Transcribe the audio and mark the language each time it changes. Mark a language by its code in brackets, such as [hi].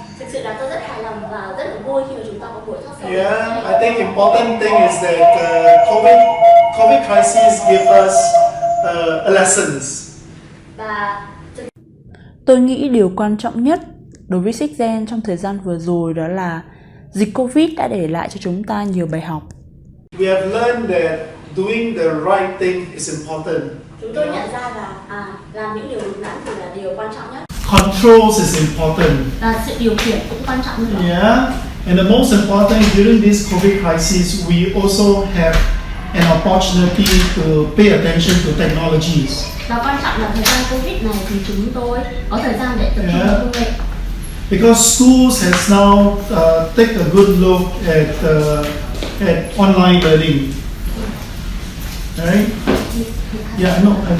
[vi] Thực sự là tôi rất hài lòng và rất là vui khi mà chúng ta có buổi talk show. [en] Yeah, I think important thing is that COVID crisis give us a lessons. [vi] Và Tôi nghĩ điều quan trọng nhất đối với Six Gen trong thời gian vừa rồi đó là dịch Covid đã để lại cho chúng ta nhiều bài học. [en] We have learned that doing the right thing is important. [vi] Chúng tôi nhận ra là làm những điều đúng đắn thì là điều quan trọng nhất. [en] Controls is important. [vi] Và sự điều khiển cũng quan trọng hơn. [en] Yeah, and the most important during this COVID crisis, we also have an opportunity to pay attention to technologies. [vi] Và quan trọng là thời gian Covid này thì chúng tôi có thời gian để tập trung vào công nghệ. [en] Because schools has now take a good look at online learning, right? Yeah, I know.